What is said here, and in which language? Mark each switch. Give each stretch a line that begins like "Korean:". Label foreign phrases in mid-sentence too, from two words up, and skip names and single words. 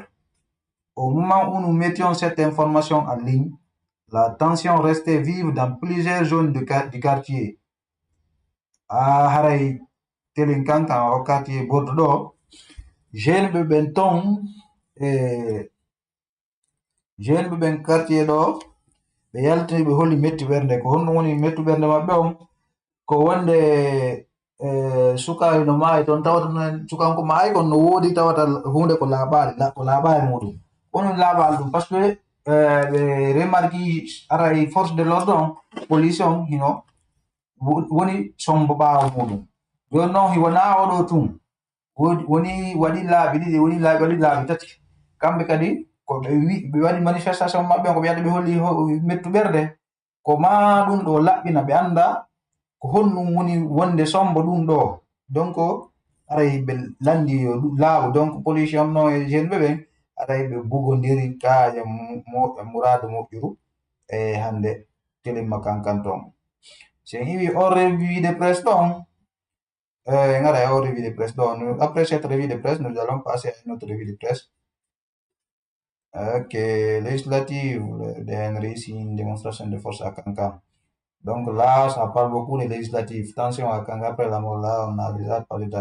French: Au moment où nous mettions cette information en ligne, la tension restait vive dans plusieurs zones du quartier. À Haray, Telinkankan, au quartier Bordeaux, jeune Benton, jeune Ben quartier d'or,
Fula: ɓe yaltini ɓe holi metti ɓernde ko honno woni mettu ɓernde maɓɓe on ko wonde sukaɓe no maayi toon tawata sukanko maayi kon no woodi tawata hunde ko laaɓaali muɗum woni laaɓaali ɗum
French: par ce que
Fula: ɓe remarki aray
French: force de l'ordre
Fula: on police on hino woni sombo ɓaawo muɗum joni noon hiwona oɗo tun woni waɗi laaɓi ɗiɗi waɗi laaɓi tati kamɓe kadi ko ɓe waɗi manifestation maɓɓe ko ɓe yaɗa ɓe holli mettu ɓerde ko ma ɗum ɗo laɓɓina ɓe anda ko honɗum woni wonde sombo ɗum ɗo donc aray ɓe landi laaɓu donc police on no e jeune ɓe ɓen aray ɓe bugodiri kaje mourade moƴƴuru e hande telemma kankan ton sen iwi on
French: revue de presse
Fula: ɗon ngara e on
French: revue de presse
Fula: ɗon
French: après cette revue de presse nous allons passer à une autre revue de presse. Ok, législative, le réussit une démonstration de force à Kankan. Donc là, ça parle beaucoup des législatives. Attention à Kankan, après la mort, là, on a déjà parlé de...